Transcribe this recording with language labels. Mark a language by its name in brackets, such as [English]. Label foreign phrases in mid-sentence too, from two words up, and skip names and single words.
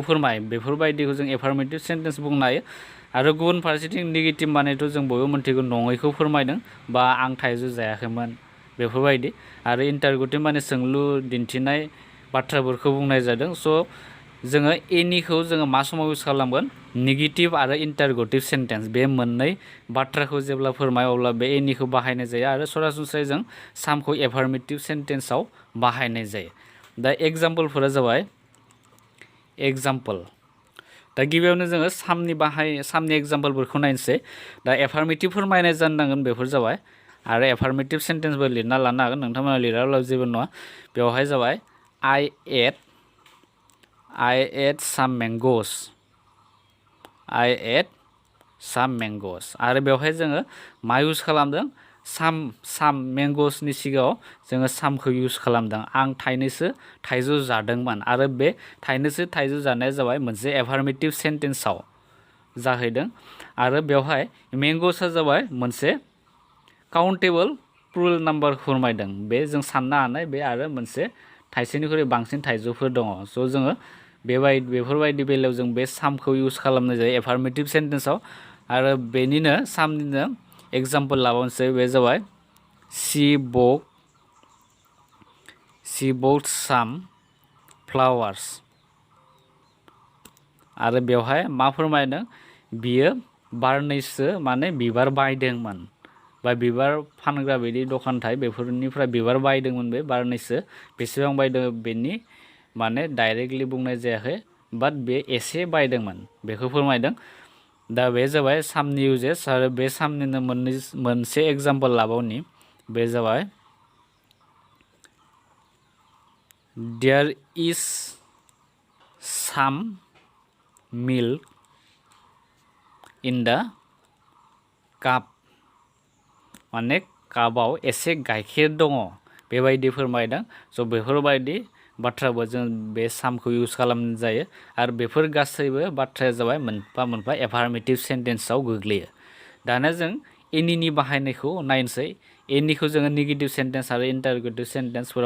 [Bodo] फोरमायो बेफोरबायदिखौ जों [English] affirmative sentence [Bodo] बुंनो हायो आरो गुबुन फारसेथिं नेगेटिभ मानेथ' जों बयबो मोनथिगौ नङैखौ फोरमायदों बा आं थाइजौ जायाखैमोन बेफोरबायदि आरो इन्टारगेटिभ माने सोंलु दिन्थिनाय बाथ्राफोरखौ बुंनाय जादों स' जोङो एनिखौ जोङो मा समाव इउज खालामगोन नेगेटिभ आरो [English] interrogative sentence [Bodo] बे मोननै बाथ्राखौ जेब्ला फोरमायो अब्ला बे एनिखौ बाहायनाय जायो आरो सरासनस्रायै जों सामखौ [English] affirmative sentenceआव [Bodo] बाहायनाय जायो दा एग्जाम्पलफोरा जाबाय दा गिबियावनो जोङो सामनि एग्जाम्पलफोरखौ नायनोसै दा एफार्मेटिभ फोरमायनाय जानांगोन बेफोर जाबाय आरो [English] affirmative sentenceबो [Bodo] लिरना लानो हागोन नोंथांमोना लिराब्लाबो जेबो नङा बेवहाय जाबाय [English] I ate some mangoes I ate some mangoes [Bodo] आरो बेवहाय जोङो मा इउज खालामदों साम मेंगसनि सिगाङाव जोङो सामखौ इउज खालामदों आं थाइनैसो थाइजौ जादोंमोन आरो बे थाइनैसो थाइजौ जानाया जाबाय मोनसे [English] affirmative sentenceआव [Bodo] जाहैदों आरो बेवहाय मेंगसआ जाबाय मोनसे [English] countable plural number [Bodo] फोरमायदों बे जों साननो हानाय बे आरो मोनसे थाइसेनिख्रुइ बांसिन थाइजौफोर दङ स' जोङो बेफोरबायदि बेलायाव जों बे सामखौ इउज खालामनाय जायो [English] affirmative sentenceआव [Bodo] आरो बेनिनो सामनिनो एग्जाम्पल लाबावनोसै बे जाबाय शी [English] bought some flowers [Bodo] आरो बेवहाय मा फोरमायदों बियो बारनैसो माने बिबार बायदोंमोन बा बिबार फानग्रा बायदि दखान थायो बेफोरनिफ्राय बिबार बायदोंमोन बे बारनैसो बेसेबां बायदों बेनि माने डाइरेक्टलि बुंनाय जायाखै बाट बे एसे बायदोंमोन बेखौ फोरमायदों दा बे जाबाय सामनि इउजेस आरो बे सामनिनो मोनसे एग्जाम्पल लाबावनि बे जाबाय [English] there is some milk in the cup [Bodo] माने कापाव एसे गाइखेर दङ बेबायदि फोरमायदों स' बेफोरबायदि बाथ्राबो जों बे सामखौ इउज खालामनाय जायो आरो बेफोर गासैबो बाथ्राया जाबाय मोनफा मोनफा [English] affirmative sentenceआव [Bodo] गोग्लैयो दाना जों एनिनि बाहायनायखौ नायनोसै एनिखौ जोङो [English] negative sentence [Bodo] आरो [English] interrogative sentenceफोराव